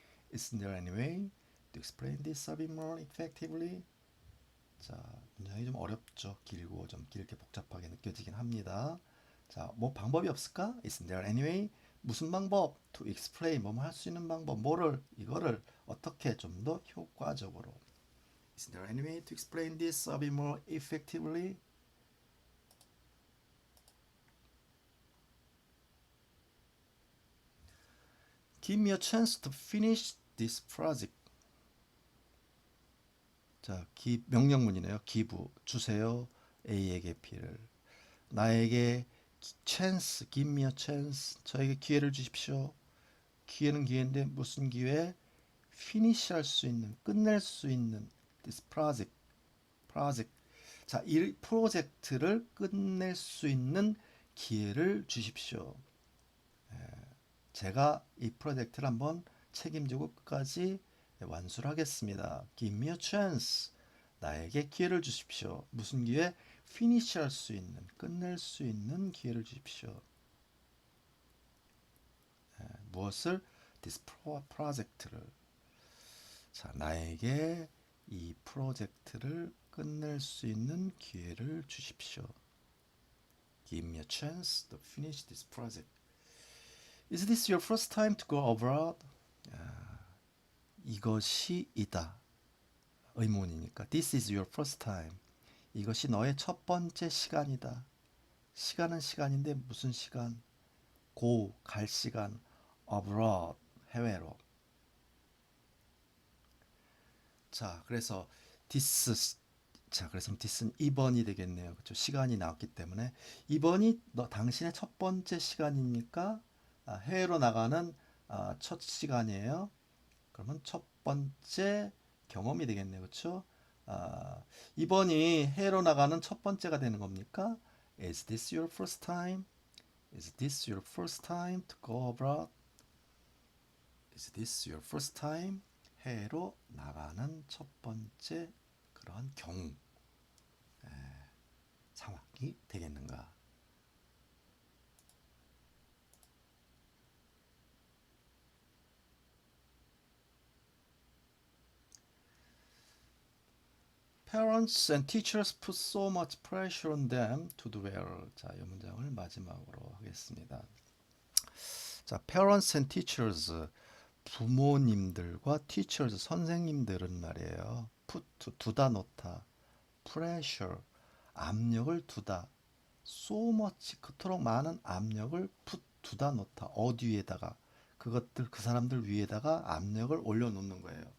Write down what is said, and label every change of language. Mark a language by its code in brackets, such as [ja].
[en] Isn't there any way to explain this a bit more effectively? [ko] 자, 문장이 좀 어렵죠. 길고 좀 길게 복잡하게 느껴지긴 합니다. 자, 뭐 방법이 없을까? [en] Isn't there any way? [ko] 무슨 방법? [en] To explain, [ko] 뭐 할 수 있는 방법, 뭐를 이거를 어떻게 좀 더 효과적으로. [en] Isn't there any way to explain this a bit more effectively? Give me a chance to finish this project. [ko] 자, 명령문이네요. give 주세요. A에게 B를. 나에게 [en] chance, give me a chance. [ko] 저에게 기회를 주십시오. 기회는 기회인데 무슨 기회? finish 할 수 있는, 끝낼 수 있는 [en] this project. [ko] 자, 이 프로젝트를 끝낼 수 있는 기회를 주십시오. 제가 이 프로젝트를 한번 책임지고 끝까지 완수를 하겠습니다. [en] Give me a chance. [ko] 나에게 기회를 주십시오. 무슨 기회? finish 할 수 있는, 끝낼 수 있는 기회를 주십시오. 무엇을? this project를. 자, 나에게 이 프로젝트를 끝낼 수 있는 기회를 주십시오. [en] Give me a chance to finish this project. Is this your first time to go abroad? [ko] 이것이 이다. 의문이니까. [en] This is your first time. [ko] 이것이 너의 첫 번째 시간이다. 시간은 시간인데 무슨 시간? go, 갈 시간. abroad, 해외로. 자, 그래서 this, 자, 그래서 this는 2번이 되겠네요. 그렇죠? 시간이 나왔기 때문에 2번이 너 당신의 첫 번째 시간이니까 해외로 나가는 첫 시간이에요. 그러면 첫 번째 경험이 되겠네요. 그렇죠? 2번이 해외로 나가는 첫 번째가 되는 겁니까? [en] Is this your first time? Is this your first time to go abroad? Is this your first time? [ko] 해외로 나가는 첫 번째 그런 경우 상황이 되겠는가? [en] Parents and teachers put so much pressure on them to do well. [ko] 자, 이 문장을 마지막으로 하겠습니다. 자, [en] parents and teachers [ko] 부모님들과 teachers 선생님들은 말이에요. put 두다 놓다, pressure 압력을 두다, [en] so much [ko] 그토록 많은 압력을 put 두다 놓다 어디에다가 그것들 그 사람들 위에다가 압력을 올려놓는 거예요.